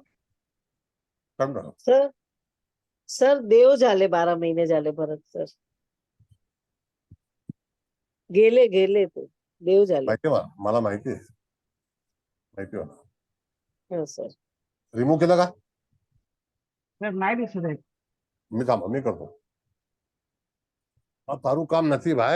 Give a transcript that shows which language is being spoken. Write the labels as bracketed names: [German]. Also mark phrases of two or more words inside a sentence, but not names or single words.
[Marathi] काढून टाका. सर सर देव झाले 12 महिने झाले भरत सर. गेले गेले ते देव झाले. माहिती मला माहिती आहे. हा सर रिमूव्ह केलं का? सर नाही दिसत आहे. मी करतो. [Gujarati] તારું કામ નથી ભાઈ.